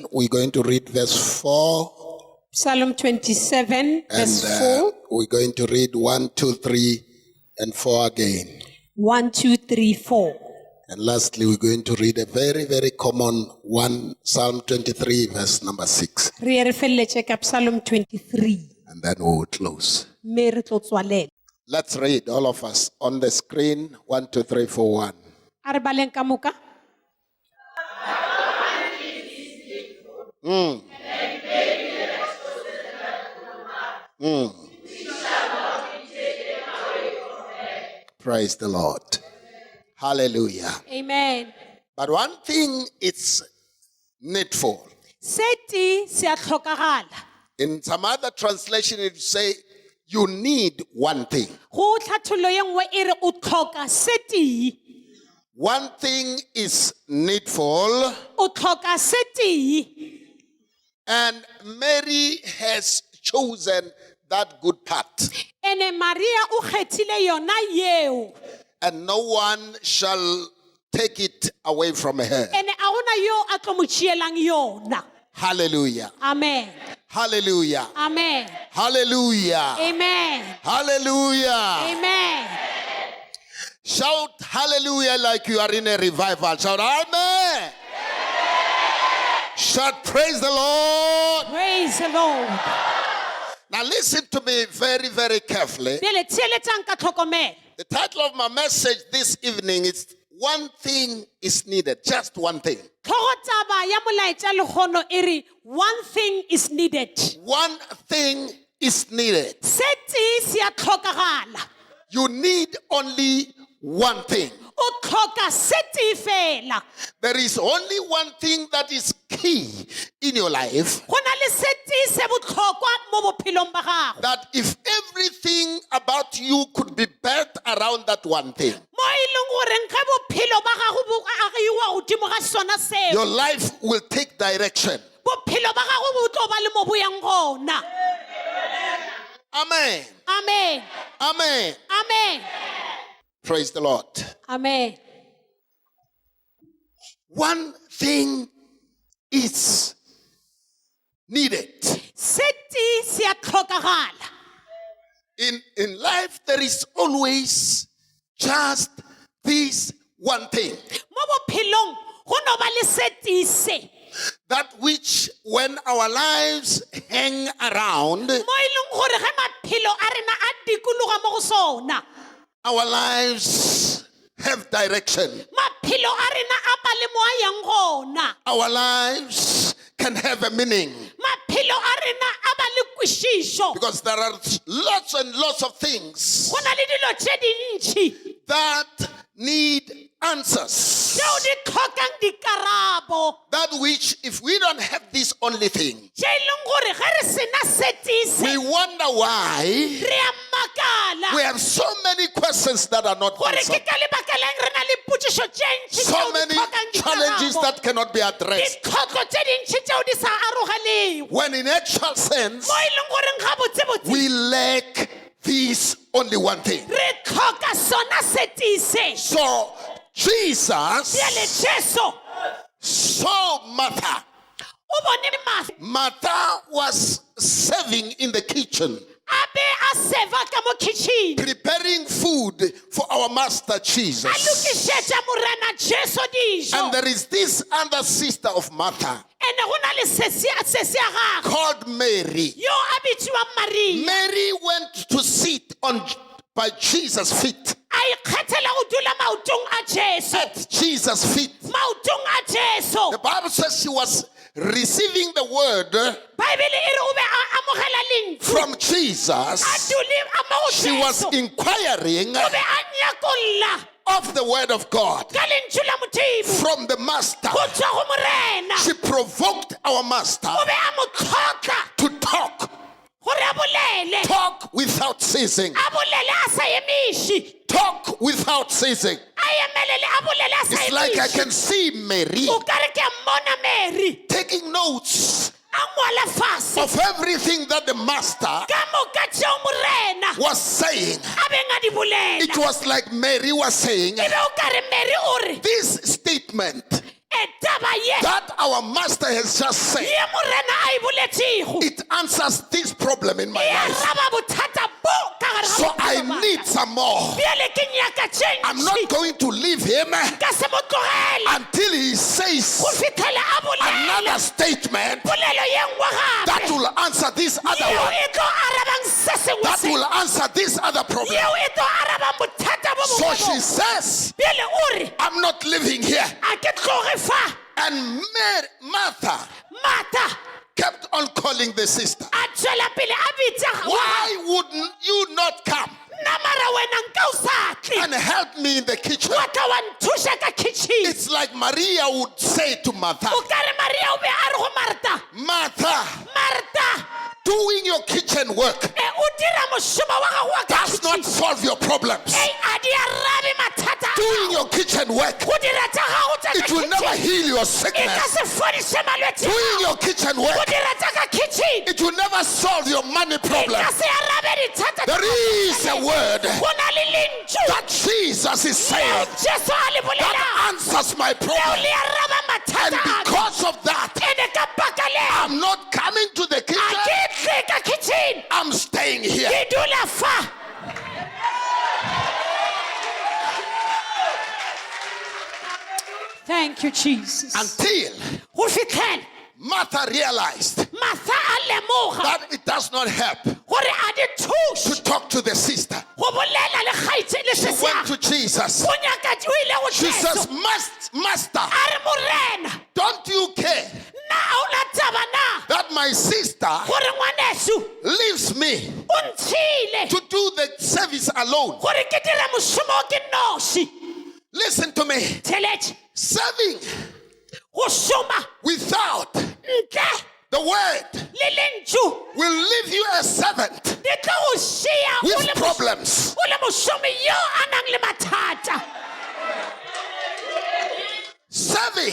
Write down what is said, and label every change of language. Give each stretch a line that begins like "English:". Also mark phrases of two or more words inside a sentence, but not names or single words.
English: We're going to read verse 4. Psalm 27, verse And 4. we're going to read 1, 2, 3, and 4 again. 1, 2, 3, 4. And lastly, we're going to read a very, very common one, Psalm 23, verse number 6.
Northern Sotho: Re re feleletše ka Psalm 23.
English: And then we will close.
Northern Sotho: Mme re tlo tswalela.
English: Let's read, all of us, on the screen. 1, 2, 3, 4, 1.
Northern Sotho: A re baleng ka moka.
English: Praise the Lord. Hallelujah. Amen. But one thing is needful.
Northern Sotho: Seti se a tlhokagala.
English: In some other translation, it say, you need one thing.
Northern Sotho: Go tlhathollo ye nngwe e re o tlhoka seti.
English: One thing is needful,
Northern Sotho: O tlhoka seti.
English: and Mary has chosen that good part.
Northern Sotho: Ene Maria o kgethile yona yeo.
English: And no one shall take it away from her.
Northern Sotho: Ene a gona yo a tlo mo tšeelang yona.
English: Hallelujah. Amen. Hallelujah. Amen. Hallelujah. Amen. Hallelujah. Amen. Shout hallelujah like you are in a revival. Shout amen. Shout praise the Lord. Praise the Lord. Now listen to me very, very carefully.
Northern Sotho: Bjale theeletsang ka tlhokomelo.
English: The title of my message this evening is One Thing is Needed. Just one thing.
Northern Sotho: Tlhogo ya molaetša lekgono e re
English: one thing is needed. One thing is needed.
Northern Sotho: Seti se a tlhokagala.
English: You need only one thing.
Northern Sotho: O tlhoka seti fela.
English: There is only one thing that is key in your life.
Northern Sotho: Go na le seti se botlhokwa mo bophelong ba gago.
English: That if everything about you could be built around that one thing,
Northern Sotho: Mo e leng goreng ge bophelo ba gago bo agiwa godimo ga sona seo.
English: your life will take direction.
Northern Sotho: Bophelo ba gago bo tlo ba le mo bo yang gona.
English: Amen. Amen. Amen. Amen. Praise the Lord. Amen. One thing is needed.
Northern Sotho: Seti se a tlhokagala.
English: In life, there is always just this one thing.
Northern Sotho: Mo bophelong go no ba le seti se.
English: That which, when our lives hang around,
Northern Sotho: Mo e leng gore ge maphelo a rena a dikologa mo go sona.
English: our lives have direction.
Northern Sotho: Maphelo a rena a ba le mo a yang gona.
English: Our lives can have a meaning.
Northern Sotho: Maphelo a rena a ba le kwešišo.
English: Because there are lots and lots of things
Northern Sotho: Go na le dilo tše dintši
English: that need answers.
Northern Sotho: tšeo di tlhokang dikarabo.
English: That which, if we don't have this only thing,
Northern Sotho: Tše e leng gore ge re sena seti se
English: we wonder why
Northern Sotho: re a makala.
English: we have so many questions that are not
Northern Sotho: Gore ke
English: answered.
Northern Sotho: ka lebaka leng re na le potšišo tše ntši
English: So
Northern Sotho: tšeo di
English: many
Northern Sotho: tlhokang
English: challenges
Northern Sotho: dikarabo.
English: that cannot be addressed.
Northern Sotho: Ditlhotlo tše dintši tšeo di sa arogelego.
English: When in actual sense,
Northern Sotho: Mo e leng goreng gabotsebotse
English: we lack this only one thing.
Northern Sotho: re tlhoka sona seti se.
English: So Jesus
Northern Sotho: Bjale Jesu
English: saw Martha.
Northern Sotho: o bone Martha
English: Martha was serving in the kitchen,
Northern Sotho: a be a seva ka mo kitchen
English: preparing food for our master Jesus.
Northern Sotho: lokišetša morena Jesu dijo.
English: And there is this other sister of Martha
Northern Sotho: Ene go na le se se ya gagwe
English: called Mary.
Northern Sotho: yo a bitšiwang Maria.
English: Mary went to sit by Jesus' feet.
Northern Sotho: A ikgethela go dula maotong a Jesu.
English: At Jesus' feet.
Northern Sotho: Maotong a Jesu.
English: The Bible says she was receiving the word
Northern Sotho: Baebele e re o be a amogela lentswe.
English: from Jesus.
Northern Sotho: A dule a mo go
English: She was
Northern Sotho: Jesu.
English: inquiring
Northern Sotho: O be a nyakolla
English: of the word of God
Northern Sotho: ka lentswe la Modimo
English: from the master.
Northern Sotho: go tswa go morena.
English: She provoked our master
Northern Sotho: O be a mo tlhoka
English: to talk
Northern Sotho: gore a bolele.
English: without ceasing.
Northern Sotho: A bolele a sa emiše.
English: Talk without ceasing.
Northern Sotho: A emelele a bolele a sa
English: It's like I
Northern Sotho: emiše.
English: can see Mary
Northern Sotho: O ka re ke a mmona Mary
English: taking notes
Northern Sotho: a ngwala fase
English: of everything that the master
Northern Sotho: ka moka tšeo morena
English: was saying.
Northern Sotho: a beng a di bolela.
English: It was like Mary was saying,
Northern Sotho: E be o ka re Mary o re
English: this statement
Northern Sotho: e taba ye
English: that our master has just said,
Northern Sotho: ye morena a e boletšego
English: it answers this problem in my
Northern Sotho: e
English: life.
Northern Sotho: araba bothata bo ka gare ga
English: So I
Northern Sotho: bophelo ba
English: need
Northern Sotho: ka.
English: some more.
Northern Sotho: Bjale ke nyaka tše
English: I'm
Northern Sotho: ntši.
English: not going to leave him
Northern Sotho: Ka se mo tlogele
English: until he says
Northern Sotho: go fitlhela a bolela
English: another statement
Northern Sotho: polelo ye nngwe
English: that
Northern Sotho: gape
English: will answer this other
Northern Sotho: yeo
English: one,
Northern Sotho: e tlo arabang se sengwe
English: that
Northern Sotho: se
English: will answer this other problem.
Northern Sotho: yeo e tlo arabang bothata bo
English: So
Northern Sotho: bongwe
English: she
Northern Sotho: bo.
English: says,
Northern Sotho: Bjale o re
English: I'm not living here.
Northern Sotho: a ke tloge fa.
English: And Martha
Northern Sotho: Martha
English: kept on calling the sister.
Northern Sotho: a tšwela pele a bitša
English: Why wouldn't you not come
Northern Sotho: nna mara wena nka o sa tle
English: and help me in the kitchen?
Northern Sotho: wa tla wa nthuša ka kitchen.
English: It's like Maria would say to Martha,
Northern Sotho: O ka re Maria o be a re go Marta,
English: Martha,
Northern Sotho: Marta
English: doing your kitchen work
Northern Sotho: o dira mošomo wa gago wa ka
English: does not
Northern Sotho: kitchen.
English: solve your problems.
Northern Sotho: A di arabe mathata a
English: Doing
Northern Sotho: gago.
English: your kitchen work,
Northern Sotho: Go dira tša gago tša ka
English: it will never
Northern Sotho: kitchen
English: heal your
Northern Sotho: e ka
English: sickness.
Northern Sotho: se fodiše malwetse a
English: Doing
Northern Sotho: gago.
English: your kitchen
Northern Sotho: Go
English: work,
Northern Sotho: dira tša ka kitchen
English: it will never solve your money
Northern Sotho: e
English: problem.
Northern Sotho: ka se arabe dithata tša
English: There is a word
Northern Sotho: go na le lentšu
English: that Jesus is
Northern Sotho: leo
English: saying
Northern Sotho: Jesu a le
English: that
Northern Sotho: bolelang
English: answers my
Northern Sotho: leo
English: problem.
Northern Sotho: le araba
English: And
Northern Sotho: mathata a ka.
English: because of that,
Northern Sotho: Ene ka baka leo
English: I'm not coming to the
Northern Sotho: a
English: kitchen.
Northern Sotho: ke tle ka kitchen
English: I'm staying here.
Northern Sotho: ke dula fa.
English: Thank you, Jesus. Until
Northern Sotho: Go fitlhela
English: Martha realized
Northern Sotho: Martha a lemoga
English: that it does not help
Northern Sotho: gore a di
English: to
Northern Sotho: thuše
English: talk to the sister.
Northern Sotho: go bolela le kgaitse le
English: She
Northern Sotho: sese
English: went
Northern Sotho: ya
English: to Jesus.
Northern Sotho: o nyaka o ile go
English: She
Northern Sotho: Jesu
English: says, Master,
Northern Sotho: a re morena
English: don't you care
Northern Sotho: nna a o na taba na
English: that my sister
Northern Sotho: gore ngwaneso
English: leaves me
Northern Sotho: o ntšhile
English: to do the service alone?
Northern Sotho: gore ke dire mošomo o ke noši.
English: Listen to me.
Northern Sotho: Theletše
English: Serving
Northern Sotho: go šoma
English: without
Northern Sotho: ntle
English: the word
Northern Sotho: le lentšu
English: will leave you a servant
Northern Sotho: di tlo go šea
English: with problems.
Northern Sotho: o le mošomi yo a nang le mathata.
English: Serving,